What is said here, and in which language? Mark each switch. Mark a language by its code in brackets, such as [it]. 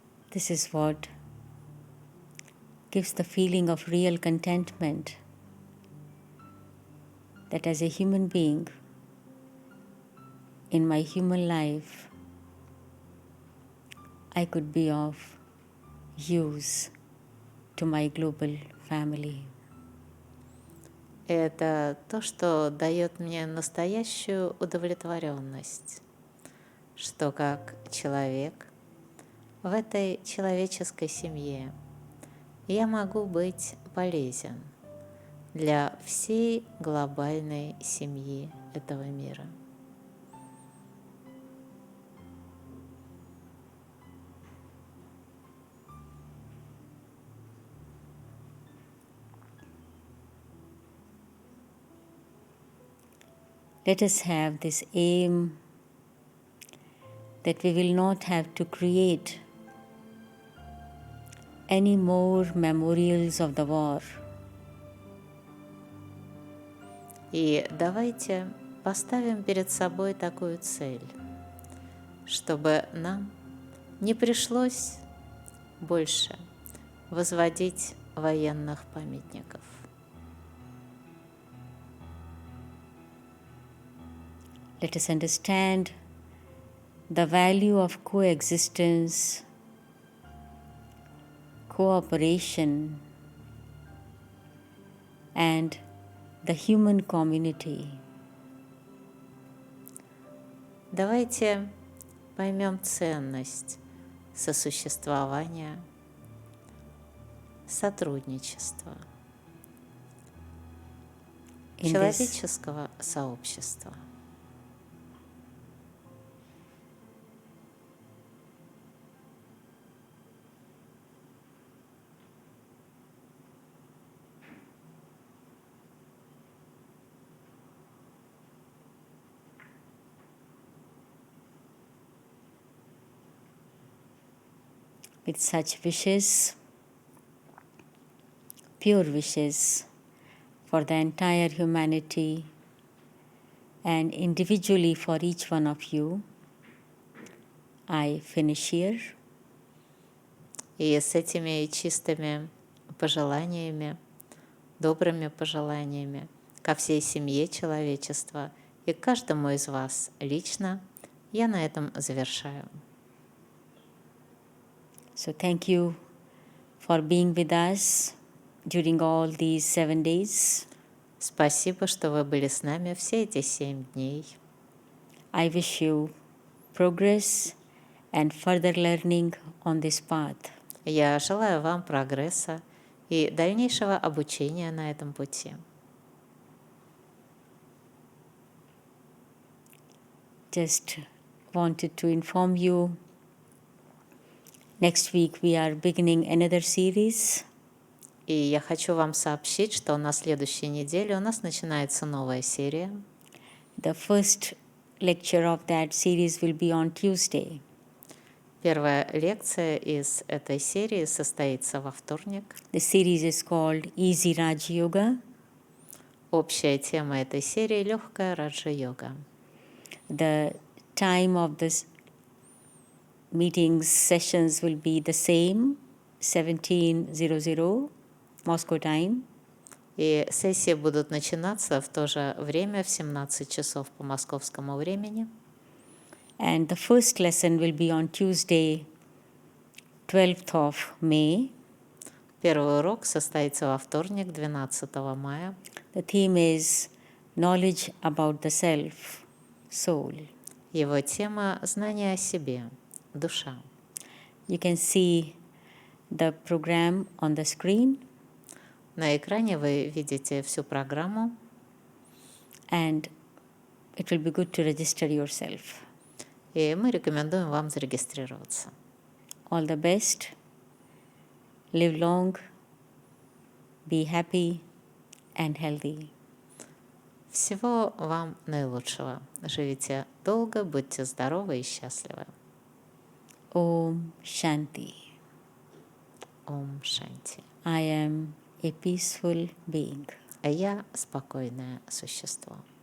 [en] This is what gives the feeling of real contentment, that as a human being, in my human life, I could be of use to my global family. [ru] Это то, что дает мне настоящую удовлетворенность, что как человек в этой человеческой семье я могу быть полезен для всей глобальной семьи этого мира. [en] Let us have this aim that we will not have to create any more memorials of the war. [ru] И давайте поставим перед собой такую цель, чтобы нам не пришлось больше возводить военных памятников. [en] Let us understand the value of coexistence, cooperation, and the human community. [ru] Давайте поймем ценность сосуществования, сотрудничества, человеческого сообщества. [en] With such wishes, pure wishes for the entire humanity and individually for each one of you, I finish here. [ru] И с этими чистыми пожеланиями, добрыми пожеланиями ко всей семье человечества и к каждому из вас лично, я на этом завершаю. [en] So thank you for being with us during all these 7 days. [ru] Спасибо, что вы были с нами все эти 7 дней. [en] I wish you progress and further learning on this path. [ru] Я желаю вам прогресса и дальнейшего обучения на этом пути. [en] Just wanted to inform you, next week we are beginning another series. [ru] И я хочу вам сообщить, что на следующей неделе у нас начинается новая серия. [en] The first lecture of that series will be on Tuesday. [ru] Первая лекция из этой серии состоится во вторник. [en] The series is called Easy Raja-yога. [ru] Общая тема этой серии – легкая раджа-йога. [en] The time of this meetings sessions will be the same, 17:00 Moscow time. [ru] И сессии будут начинаться в то же время, в 17 часов по московскому времени. [en] And the first lesson will be on Tuesday, 12th of May. [ru] Первый урок состоится во вторник, 12 мая. [en] The theme is knowledge about the self, soul. [ru] Его тема – знание о себе, душа. [en] You can see the program on the screen. [ru] На экране вы видите всю программу. [en] And it will be good to register yourself. [ru] И мы рекомендуем вам зарегистрироваться. [en] All the best. Live long, be happy and healthy. [ru] Всего вам наилучшего. Живите долго, будьте здоровы и счастливы. [sa] Om Shanti. Ом Шанти. [en] I am a peaceful being. [ru] А я спокойное существо.